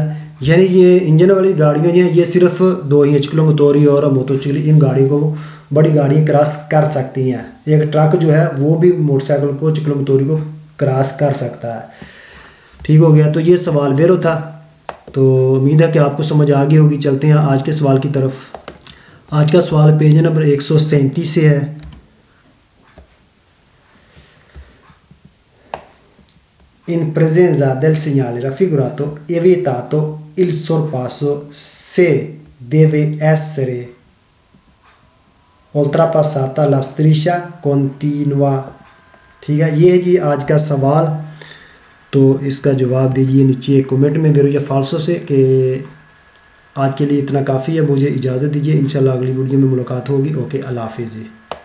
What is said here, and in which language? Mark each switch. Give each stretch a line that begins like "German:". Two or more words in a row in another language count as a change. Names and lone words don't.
Hindi: यानी ये इंजन वाली गाड़ियाँ जो हैं ये सिर्फ 2 ही चिकलो मोटोरी और मोटोचिकली, इन गाड़ियों को बड़ी गाड़ियाँ क्रॉस कर सकती हैं। एक ट्रक जो है वो भी मोटरसाइकिल को चिकलो मोटोरी को क्रॉस कर सकता है, ठीक हो गया। तो ये सवाल वेरो था, तो उम्मीद है कि आपको समझ आ गई होगी। चलते हैं आज के सवाल की तरफ। आज का सवाल पेज नंबर 137 से है।
Italian: In presenza del segnale raffigurato evitato il sorpasso se deve essere oltrepassata la striscia continua।
Hindi: ठीक है, ये है जी आज का सवाल। तो इसका जवाब दीजिए नीचे एक कमेंट में वेरो या फाल्सो से कि आज के लिए इतना काफ़ी है। मुझे इजाज़त दीजिए, इंशाल्लाह अगली वीडियो में मुलाकात होगी। ओके, अल्लाह हाफिज़ जी।